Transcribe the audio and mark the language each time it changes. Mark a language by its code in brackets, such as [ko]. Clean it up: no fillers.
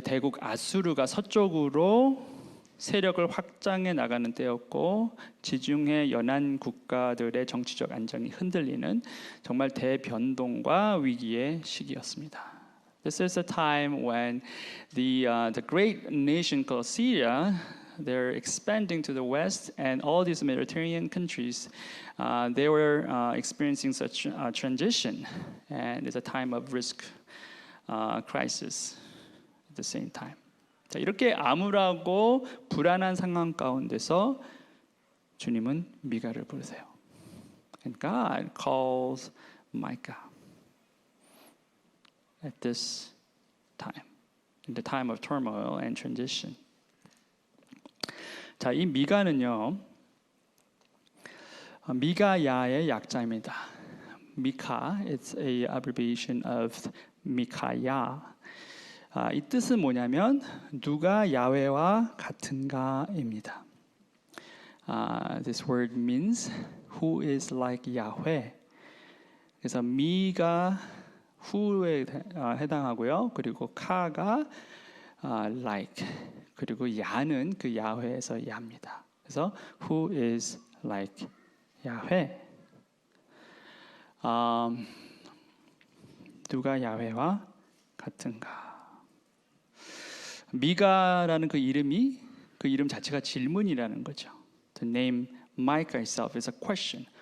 [ko] 대국 아수르가 서쪽으로 세력을 확장해 나가는 때였고 지중해 연안 국가들의 정치적 안정이 흔들리는 정말 대변동과 위기의 시기였습니다. [en] This is a time when the great nation called Syria, they're expanding to the west, and all these Mediterranean countries, they were experiencing such transition, and it's a time of risk, crisis at the same time. [ko] 자, 이렇게 암울하고 불안한 상황 가운데서 주님은 미가를 부르세요. [en] And God calls Micah at this time, in the time of turmoil and transition. [ko] 자, 이 미가는요, 미가야의 약자입니다. [en] 미카, it's a abbreviation of 미카야. [ko] 이 뜻은 뭐냐면 누가 야훼와 같은가입니다. [en] This word means who is like Yahweh. [ko] 그래서 미가 who에 해당하고요. 그리고 카가 like, 그리고 야는 그 야훼에서 야입니다. [en] 그래서 who is like Yahweh. [ko] 누가 야훼와 같은가? 미가라는 그 이름 자체가 질문이라는 거죠. [en] The name Micah itself is a question.